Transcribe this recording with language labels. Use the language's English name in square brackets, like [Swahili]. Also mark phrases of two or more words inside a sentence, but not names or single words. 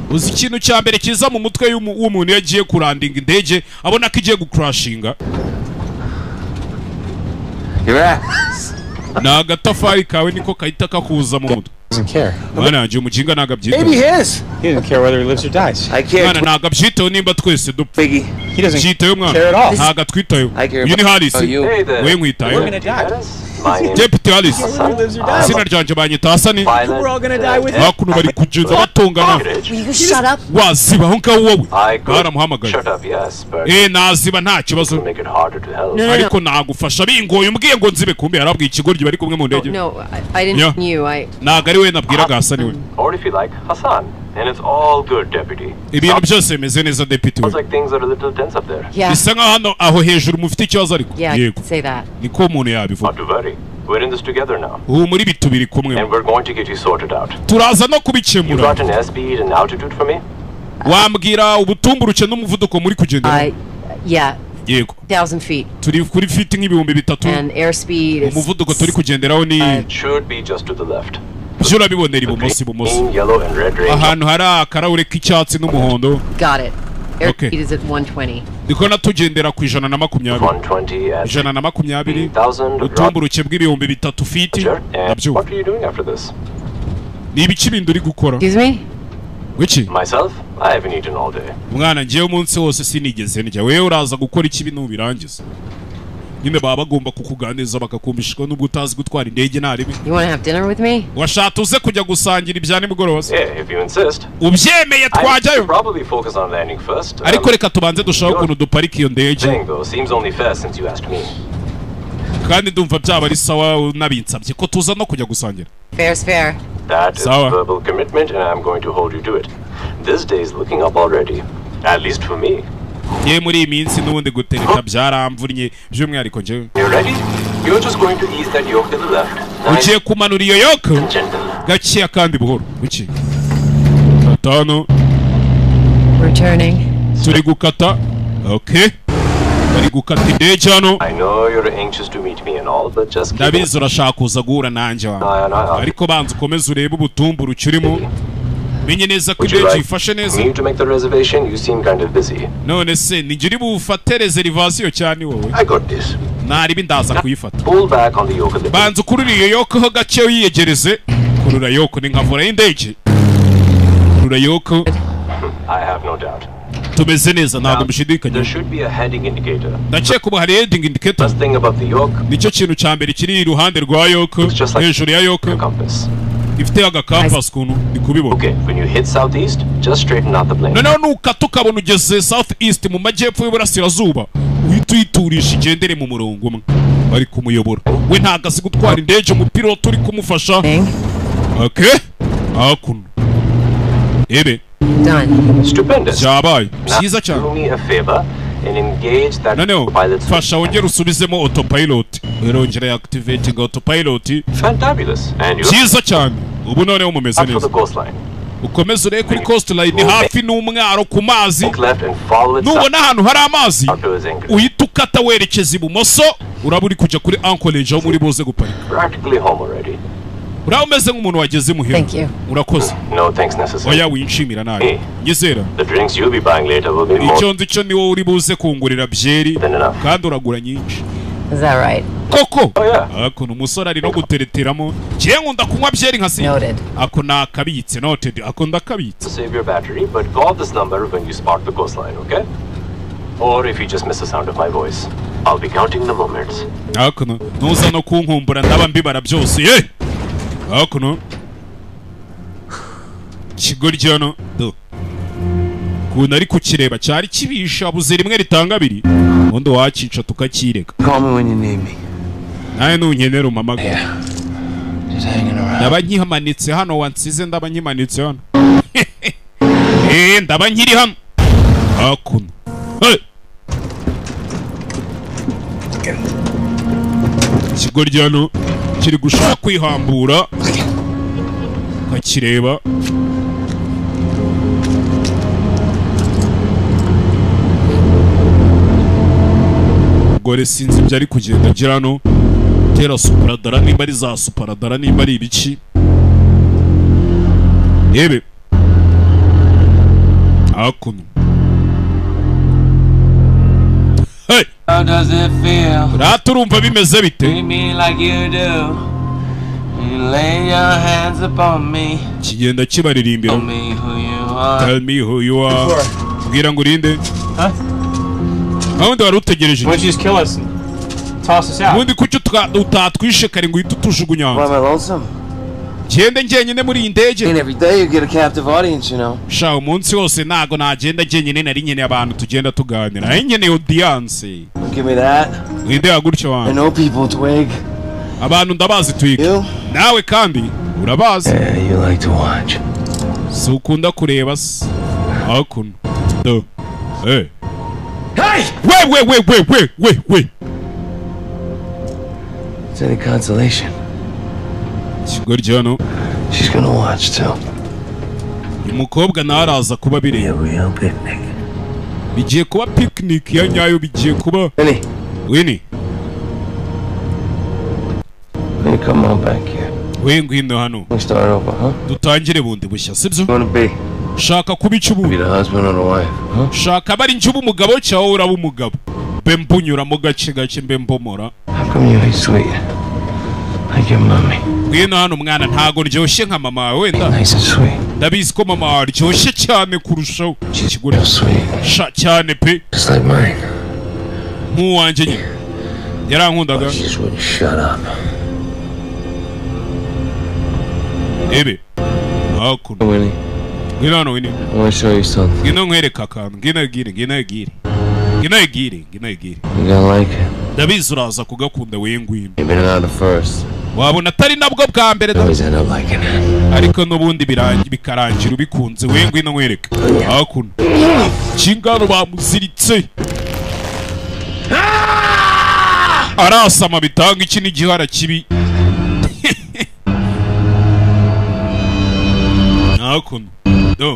[Kinyarwanda] Uzi ikintu cya mbere kiza mu mutwe w'umuntu yagiye kurandinga indege abona ko igiye gucrashinga? [English] Your ass. [Kinyarwanda] Ni agatafari kawe niko kahita kakuza mu mutwe. [English] Doesn't care. [Kinyarwanda] Mwana yanjye umuginga ntago abyitaho. [English] Maybe his. He doesn't care whether he lives or dies. I care. [Kinyarwanda] Mwana ntago abyitaho nimba twese dupfa. [English] Twiggy. He doesn't [Kinyarwanda] Byitaho mwana. [English] care at all. [Kinyarwanda] Ntago atwitaho. [English] I care [Kinyarwanda] Uyu ni Harris. [English] about you. Hey there. [Kinyarwanda] We nkwitaho. [English] We're gonna die. My name Deputy Harris. Whether he lives or dies. [Kinyarwanda] Izina ryanjye banyita Hasani. [English] We're all gonna die with him. [Kinyarwanda] Hakuno bari kugenda batongana. [English] Will you shut up? [Kinyarwanda] Waziba aho ngaho wowe. [English] I could [Kinyarwanda] Baramuhamagaye. [English] shut up, yes, but [Kinyarwanda] naziba nta kibazo. [English] it'll make it harder to help. No. [Kinyarwanda] Ariko nagufasha bingoye umbwiye ngo nzibe kumbe yarabwiye ikigoryi bari kumwe mu [English] Oh, [Kinyarwanda] ndege. [English] no, I didn't Yeah. mean you. [Kinyarwanda] Ntago ari we nabwiraga Hasani we. [English] Or if you like, Hassan. And it's all good, deputy. [Kinyarwanda] Ibintu byose bimeze neza deputy we. [English] Sounds like things are a little tense up there. Yeah. [Kinyarwanda] Bisa nkaho hano aho hejuru mufite ikibazo ariko. [English] Yeah, I can say that. [Kinyarwanda] Niko umuntu yabivuga. [English] Not to worry. We're in this together now. [Kinyarwanda] Ubu muri bitubiri kumwe. [English] And we're going to get you sorted out. [Kinyarwanda] Turaza no [English] You [Kinyarwanda] kubikemura. [English] got an airspeed and altitude for me? [Kinyarwanda] Wambwira ubutumburuke n'umuvuduko muri kugendera. [English] Yeah, [Kinyarwanda] Yego. [English] 1,000 feet. [Kinyarwanda] Turi kuri feet nk'ibihumbi 3. [English] And airspeed is... [Kinyarwanda] Umuvuduko turi kugenderaho ni [English] It should be just to the left. [Kinyarwanda] byo urabibonera ibumoso. [English] Green, yellow, and red range. [Kinyarwanda] Ahantu hari akarahure k'icyatsi n'umuhondo. [English] Got it. Okay. Airspeed is at 120. [Kinyarwanda] Ndikona tugendera ku 120 [English] 120 at [Kinyarwanda] 120 [English] 3,000 [Kinyarwanda] utumburuke bw'ibihumbi 3 fiti [English] Sure. And [Kinyarwanda] nabyo [English] what are you doing after this? [Kinyarwanda] ni ibiki bindi uri gukora [English] Excuse me? [Kinyarwanda] wiki [English] Myself, I haven't eaten all day. [Kinyarwanda] mwana ngewe umunsi wose sinigeze ndya wewe uraza gukora iki bintu birangiza nyine baba bagomba kukuganiriza bakakumvishwa n'ubwo utazi gutwara indege nta ribi [English] You want to have dinner with me? [Kinyarwanda] washatse uze kujya gusangira ibya nimugoroba se [English] Yeah, if you insist. [Kinyarwanda] ubyemeye [English] I [Kinyarwanda] twajyayo [English] probably focus on landing first. [Kinyarwanda] ariko reka tubanze dushaka ukuntu duparika iyo ndege [English] Thing though seems only fair since you asked me. [Kinyarwanda] kandi ndumva byaba ari sawa nabinsabye ko tuza no kujya gusangira [English] Fair's fair. That is [Kinyarwanda] Sawa. [English] verbal commitment, and I'm going to hold you to it. This day is looking up already, at least for me. [Kinyarwanda] ye muri iyi minsi n'ubundi gutereta byaramvunye by'umwihariko njyewe [English] You ready? You're just going to ease that yoke to the left. Nice [Kinyarwanda] ugiye kumanura iyo yoko [English] and gentle. [Kinyarwanda] gakeya kandi buhoro wiki gatanu [English] Returning. [Kinyarwanda] turi gukata okay bari gukata indege hano [English] I know you're anxious to meet me and all, but just keep an [Kinyarwanda] ndabizi urashaka kuza guhura nanjye wanjye [English] eye on our [Kinyarwanda] ariko banza ukomeze urebe ubutumburu ukirimo menye neza ko [English] Would you [Kinyarwanda] indege [English] like [Kinyarwanda] ifashe neza [English] me to make the reservation? You seem kind of busy. [Kinyarwanda] none se nijye uri bufate reservation cyane wowe [English] I got this. [Kinyarwanda] ntaribi ndaza kuyifata [English] Pull back on the yoke a little. [Kinyarwanda] banza ukurura iyo yoko ho gake wiyegereze kurura yoko ni nka vora y'indege kurura yoko [English] I have no doubt. [Kinyarwanda] tumeze neza ntabwo [English] There [Kinyarwanda] mbishidikanya [English] should be a heading indicator. [Kinyarwanda] ndakeka ubu hari [English] heading indicator First thing about the yoke, [Kinyarwanda] nicyo kintu cya mbere kiri iruhande rwa yoko [English] It's just like- [Kinyarwanda] hejuru ya yoko [English] the compass. [Kinyarwanda] ifite agakampasi ukuntu ndi kubibona [English] Okay, when you hit southeast, just straighten out the plane. [Kinyarwanda] noneho nukata ukabona ugeze [English] south east [Kinyarwanda] mu majyepfo y'uburasirazuba uhita uyiturisha igendere mu murongo umwe bari kumuyobora we ntabwo azi gutwara indege umupilote uri kumufasha okay hakuno ebe [English] Done. Stupendous. [Kinyarwanda] byabaye [English] Now, [Kinyarwanda] byiza cyane [English] do me a favor and engage that [Kinyarwanda] noneho [English] pilot switch. [Kinyarwanda] fasha wongere usubizemo autopilot werongera [English] activating autopilot Fantabulous. And you're [Kinyarwanda] byiza cyane ubu noneho mumeze [English] up for the [Kinyarwanda] neza [English] coastline. [Kinyarwanda] ukomeze urebe kuri coastline hafi n'umwaro ku mazi [English] Look left and follow it south [Kinyarwanda] nubona ahantu hari amazi [English] out to its anchor. [Kinyarwanda] uhita ukata werekeza ibumoso uraba uri kujya kuri anchorage aho muri buze guparika [English] Practically home already. [Kinyarwanda] uraba umeze nk'umuntu wageze imuhira [English] Thank you. [Kinyarwanda] urakoze [English] No thanks necessary. [Kinyarwanda] oya winshimira nabi nyizera [English] The drinks you'll be buying later will be more [Kinyarwanda] icyo nzi cyo ni wowe uri buze kungurira byeri [English] than enough. [Kinyarwanda] kandi uragura nyinshi [English] Is that right? [Kinyarwanda] koko [English] Oh yeah. [Kinyarwanda] akuntu umusore ari no gutereteramo njyewe nkunda kunywa byeri nka sinda [English] Noted. [Kinyarwanda] ako nakabitse noted ako ndakabitse [English] To save your battery, but call this number when you spot the coastline, okay? Or if you just miss the sound of my voice. I'll be counting the moments. [Kinyarwanda] hakuno nuza no kunkumbura ndaba mbibara byose ye hakuno kigoryi hano do kuntu ari kukireba cyari kibisha buze rimwe ritanga abiri ubundi wakica tukakireka [English] Call me when you need me. [Kinyarwanda] nawe nunkenera umamagara [English] Just hanging around. [Kinyarwanda] ndaba nkihamanitse hano wansize ndaba nkimanitse hano ndaba nkiri hano hakuno hey! ikigoryi hano kiri gushaka kwihambura kakireba gore sinzi ibyo ari kugenda agira hano tera suparadara nimba ari za suparadara nimba ari ibiki yebe hakuno hey! [English] How does it feel? [Kinyarwanda] rata urumva bimeze bite [English] Treat me like you do. You lay your hands upon me. [Kinyarwanda] kigenda kibaririmbira [English] Tell me who you are. tell me who you are [Kinyarwanda] mbwira ngo urinde [English] Huh? [Kinyarwanda] ahundi wari utegereje [English] Why don't you just kill us and toss us out? [Kinyarwanda] ubundi kuki utatwishe kare ngo uhite utujugunya [English] Why [Kinyarwanda] hanze [English] am I lonesome? [Kinyarwanda] gende njyenyine muri iyi [English] And [Kinyarwanda] ndege [English] every day you get a captive audience, you know. [Kinyarwanda] sha umunsi wose ntago nagenda njyenyine nari nkeneye abantu tugenda tuganira nari nkeneye audience [English] Give me that. [Kinyarwanda] windeba gutyo [English] I [Kinyarwanda] wanjye [English] know people, Twig. [Kinyarwanda] abantu ndabazi twige [English] You? [Kinyarwanda] nawe kandi urabazi [English] Yeah, you like to watch. [Kinyarwanda] si ukunda kureba se hakuno do hey [English] Hey! [Kinyarwanda] we [English] It's any consolation. [Kinyarwanda] ikigoryi hano [English] She's gonna watch too. [Kinyarwanda] uyu mukobwa nawe araza kuba [English] Be a [Kinyarwanda] bireba [English] real picnic. [Kinyarwanda] bigiye kuba picnic ya nyayo bigiye kuba [English] Vinny, [Kinyarwanda] wini [English] Vinny, come on back here. [Kinyarwanda] we ngwino hano [English] We start over, huh? [Kinyarwanda] dutangire bundi bushya sibyo [English] You wanna be? [Kinyarwanda] shaka kuba icyubu [English] Be the husband or the wife, huh? [Kinyarwanda] shaka bari ncyubu umugabo cyangwa uraba umugabo mbe mbunyuramo gake gake mbe mbomora. [English] How come you ain't sweet like your mommy? [Kinyarwanda] Ngwino hano mwana ntago ryoshye nka mama wawe wenda. [English] Nice and sweet. [Kinyarwanda] Ndabizi ko mama wawe ryoshye cyane kurushaho. [English] Real sweet. [Kinyarwanda] Sha cyane pe. [English] Just like mine. [Kinyarwanda] Nk'uwanjye nyine. Yarankundaga. [English] She just wouldn't shut up. [Kinyarwanda] Ebe. Hakuno. [English] Winnie, [Kinyarwanda] Ngwino hano Winnie. [English] I want to show you something. [Kinyarwanda] Ngwino nkwereka akantu. Ngwino yigire. [English] You're gonna like it. [Kinyarwanda] Ndabizi uraza kugakunda we ngwino. [English] You've been around the first. [Kinyarwanda] Wabona atari nabwo bwa mbere [English] You always end up liking it. [Kinyarwanda] ariko n'ubundi bikarangira ubikunze we ngwino nkwereka. Hakuno. Kingano bamuziritse. Arasama bitanga iki n'igihara kibi. Hakuno. Do.